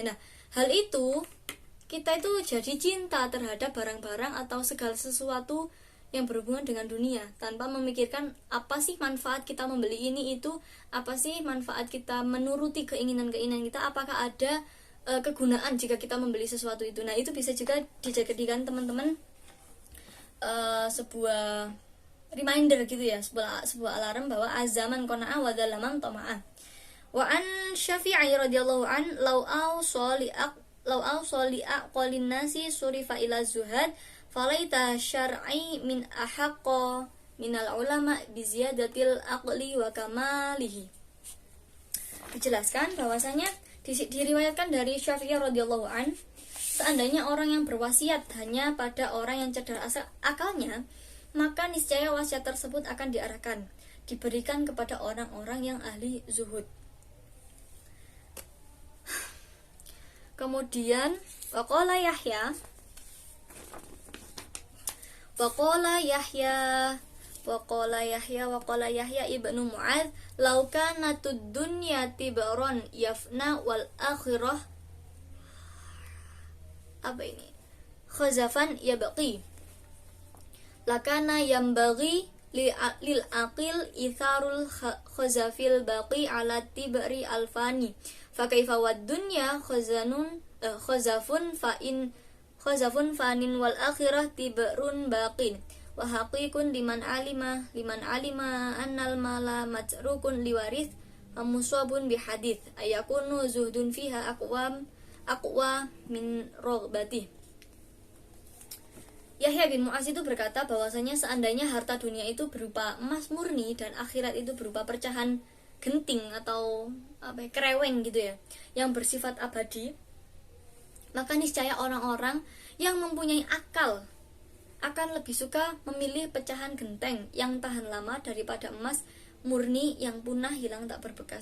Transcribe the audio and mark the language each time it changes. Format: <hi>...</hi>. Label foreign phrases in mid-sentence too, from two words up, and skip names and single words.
<id>Nah, hal itu kita itu jadi cinta terhadap barang-barang atau segala sesuatu yang berhubungan dengan dunia, tanpa memikirkan apa sih manfaat kita membeli ini itu, apa sih manfaat kita menuruti keinginan-keinginan kita, apakah ada kegunaan jika kita membeli sesuatu itu. Nah, itu bisa juga dijadikan teman-teman sebuah reminder gitu ya, sebuah alarm bahwa</id> <ar>عز من قنع وذل من طمع. وعن الشافعي رضي الله عنه لو أوصى لأعقل الناس صرف إلى الزهاد فليت شعري من أحق من العلماء بزيادة العقل وكماله.</ar> <id>Dijelaskan bahwasanya diriwayatkan dari Syafi'i</id> <ar>رضي الله عنه,</ar> <id>seandainya orang yang berwasiat hanya pada orang yang cerdas akalnya, maka niscaya wasiat tersebut akan diberikan kepada orang-orang yang ahli zuhud.</id> <ar>Kemudian وقال يحيى بن معاذ، "لو كانت الدنيا تبرا يفنى والآخرة خزفا يبقى، لكان ينبغي للعاقل إيثار الخزف الباقي على التبر الفاني، فكيف والدنيا خزف فان والآخرة تبر باق، وحقيق لمن علم أن المال متروك للوارث ومصاب بالحوادث أن يكون زهده فيها أقوى من رغبته."</ar> <id>Yahya bin Mu'adz itu berkata bahwasanya seandainya harta dunia itu berupa emas murni dan akhirat itu berupa pecahan genting atau kereweng gitu ya, yang bersifat abadi, maka niscaya orang-orang yang mempunyai akal akan lebih suka memilih pecahan genteng yang tahan lama daripada emas murni yang punah hilang tak berbekas.</id>